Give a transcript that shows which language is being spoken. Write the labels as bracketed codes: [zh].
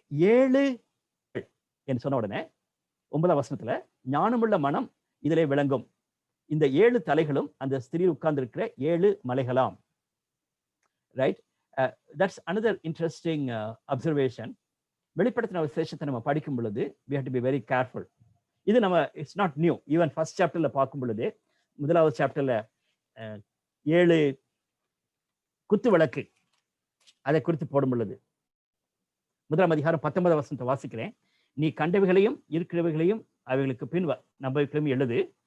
[ta] 7 என்று சொன்ன உடனே 9ஆம் வசனத்துல ஞானமுள்ள மனம் இதிலே விளங்கும். இந்த 7 தலைகளும் அந்த ஸ்திரீ உட்கார்ந்து இருக்கிற 7 மலைகளாம். [en] Right, that's another interesting observation. [ta] வெளிப்படுத்தின விசேஷத்தை நம்ம படிக்கும் பொழுது [en] we have to be very careful. [ta] இது நம்ம [en] It's not new. [ta] Even first சாப்டர்ல பார்க்கும் பொழுது, 1வது சாப்டர்ல 7 குத்து விளக்கு அதை குறித்து போடும் பொழுது 1ஆம் அதிகாரம் 19ஆம் வசனத்தை வாசிக்கிறேன். நீ கண்டவைகளையும் இருக்கிறவைகளையும் அவைகளுக்கு பின் நம்பவைகளையும் எழுது.